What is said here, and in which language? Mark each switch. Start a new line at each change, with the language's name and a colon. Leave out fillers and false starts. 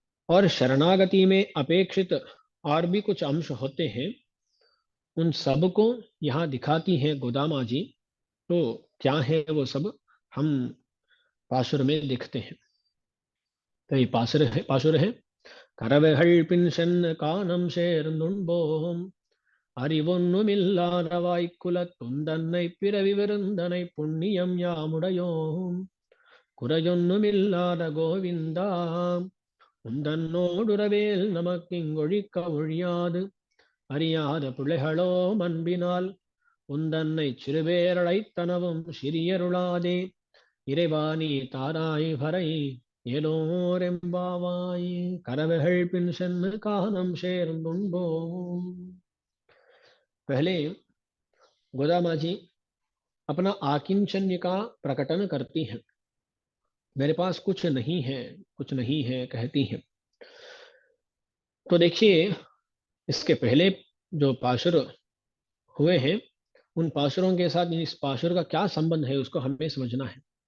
Hindi: और शरणागति में अपेक्षित और भी कुछ अंश होते हैं, उन सब को यहाँ दिखाती है गोदामा जी। तो क्या है वो सब, हम पाशुर में देखते हैं। तो ये पाशुर है।
Tamil: கரவைகள் பின் சென்ன காணம் சேர்ந்துண்போம் அறிவொன்னுமில்லாத வாய்க்குலத் துந்தன்னை பிறவி விருந்தனை புண்ணியம் யாமுடையோம் குறையொன்னுமில்லாத கோவிந்தா உந்தன்னோடுறவேல் நமக்கிங்கொழிக்க ஒழியாது அறியாத பிள்ளைகளோ அன்பினால் உந்தன்னை சிறுபேரழைத்தனவும் சிறியருளாதே இறைவாணி தாராய் வரை ஏலோரெம்பாவாய் கரவைகள் பின் சென்று கானம் சேர்ந்துண்போம்।
Hindi: पहले गोदामा जी अपना आकिंचन्य का प्रकटन करती हैं, मेरे पास कुछ नहीं है, कुछ नहीं है कहती हैं। तो देखिए, इसके पहले जो पाशुर हुए हैं, उन पाशुरों के साथ इस पाशुर का क्या संबंध है उसको हमें समझना है।